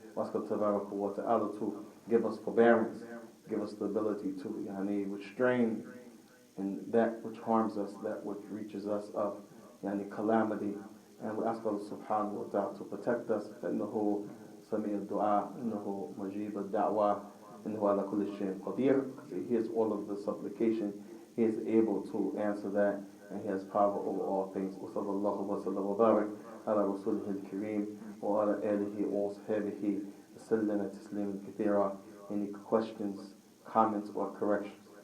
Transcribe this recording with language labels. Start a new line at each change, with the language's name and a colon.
English: Ask God
Arabic: تبارك وتعالى
English: to give us forbearance, give us the ability to يعني restrain in that which harms us, that which reaches us of يعني calamity. And we ask Allah subhanahu wa ta'ala to protect us.
Arabic: فإنه سميع الدعاء إنه مجيب الدعوة إنه على كل شيء قدير.
English: He hears all of the supplication. He is able to answer that, and He has power over all things.
Arabic: وصلى الله وسلم وبارك على رسوله الكريم وعلى آله وصحبه وسلم تسليما كثيرا.
English: Any questions, comments, or corrections?